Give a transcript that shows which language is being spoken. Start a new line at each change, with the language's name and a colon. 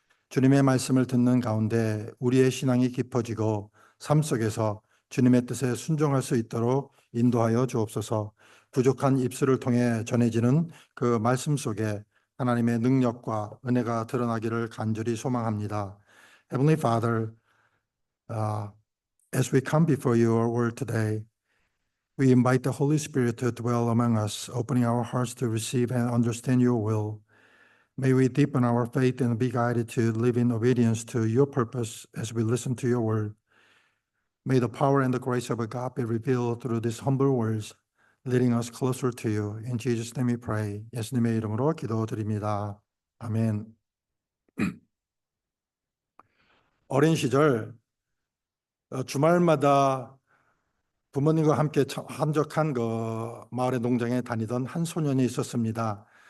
Korean: 주님의 말씀을 듣는 가운데 우리의 신앙이 깊어지고 삶 속에서 주님의 뜻에 순종할 수 있도록 인도하여 주옵소서. 부족한 입술을 통해 전해지는 그 말씀 속에 하나님의 능력과 은혜가 드러나기를 간절히 소망합니다.
English: Heavenly Father, as we come before your word today, we invite the Holy Spirit to dwell among us, opening our hearts to receive and understand your will. May we deepen our faith and be guided to live in obedience to your purpose as we listen to your word. May the power and the grace of God be revealed through these humble words, leading us closer to you. In Jesus' name we pray.
Korean: 예수님의 이름으로 기도드립니다. 아멘. 어린 시절 주말마다 부모님과 함께 한적한 그 마을의 농장에 다니던 한 소년이 있었습니다.